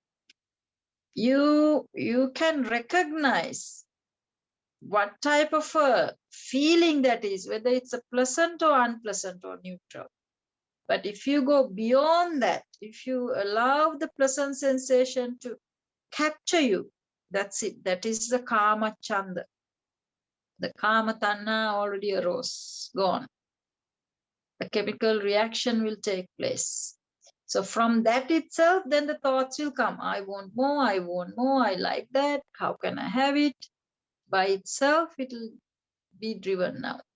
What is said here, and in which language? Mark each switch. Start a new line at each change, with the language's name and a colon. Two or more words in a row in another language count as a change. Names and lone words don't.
English: You can recognize what type of a feeling that is, whether it's a pleasant or unpleasant or neutral. But if you go beyond that, if you allow the pleasant sensation to capture you, that's it. That is the
Pali: kama chanda.
English: The
Pali: kama tanha
English: already arose, gone. A chemical reaction will take place. So from that itself, then the thoughts will come. I want more, I want more, I like that. How can I have it? By itself, it will be driven now.